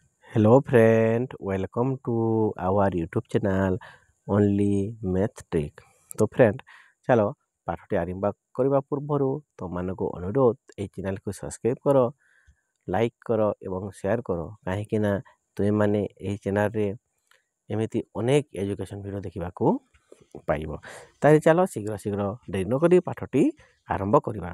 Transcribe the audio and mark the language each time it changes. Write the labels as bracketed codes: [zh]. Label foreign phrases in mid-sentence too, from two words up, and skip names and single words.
[en] Hello friend, welcome to our YouTube channel Only Math Trick। [hi] तो फ्रेंड चलो [or] ପାଠଟି ଆରମ୍ଭ କରିବା ପୂର୍ବରୁ ତୁମମାନଙ୍କୁ ଅନୁରୋଧ ଏହି ଚ୍ୟାନେଲକୁ ସବସ୍କ୍ରାଇବ୍ କର, ଲାଇକ୍ କର ଏବଂ ସେୟାର କର, କାହିଁକି ନା ତୁମେମାନେ ଏହି ଚ୍ୟାନେଲରେ ଏମିତି ଅନେକ [en] education video [or] ଦେଖିବାକୁ ପାଇବ। ତାହେଲେ ଚାଲ ଶୀଘ୍ର ଡେରି ନକରି ପାଠଟି ଆରମ୍ଭ କରିବା।